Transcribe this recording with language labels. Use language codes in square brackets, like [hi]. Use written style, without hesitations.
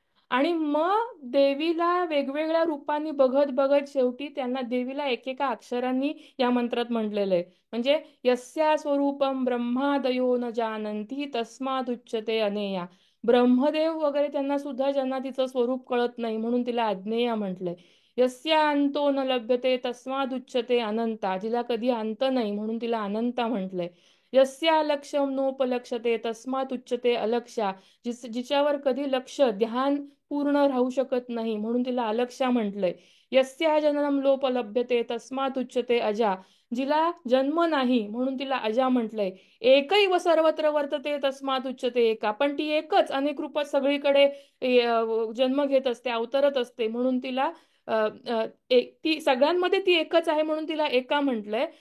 [mr] आणि मग देवीला वेगवेगळ्या रूपांनी बघत बघत शेवटी त्यांना देवीला एकेका अक्षरांनी या मंत्रात म्हटलेलं आहे. म्हणजे [sa] यस्या स्वरूपम ब्रह्मादयो न जानंती तस्मादुच्यते अनेया. [mr] ब्रह्मदेव वगैरे त्यांना सुद्धा ज्यांना तिचं स्वरूप कळत नाही म्हणून तिला अज्ञेया म्हटलंय. [sa] यस्या अंतो न लभ्यते तस्मादुच्यते अनंता. [mr] जिला कधी अंत नाही म्हणून तिला अनंता म्हटलंय. [sa] यस्या लक्ष्यम नोपलक्ष्यते तस्मात् उच्यते अलक्ष्या. [mr] जिच्यावर कधी लक्ष ध्यान पूर्ण राहू शकत नाही म्हणून तिला अलक्ष्या म्हटलंय. [sa] यस्या जननम लोपलभ्यते तस्मात् उच्यते अजा. [mr] जिला जन्म नाही म्हणून तिला अजा म्हटलंय. [sa] एकैव सर्वत्र वर्तते तस्मात् उच्यते एका. [mr] पण ती एकच अनेक रूपात सगळीकडे जन्म घेत असते अवतरत असते म्हणून तिला ती सगळ्यांमध्ये ती एकच आहे म्हणून तिला एका म्हटलंय.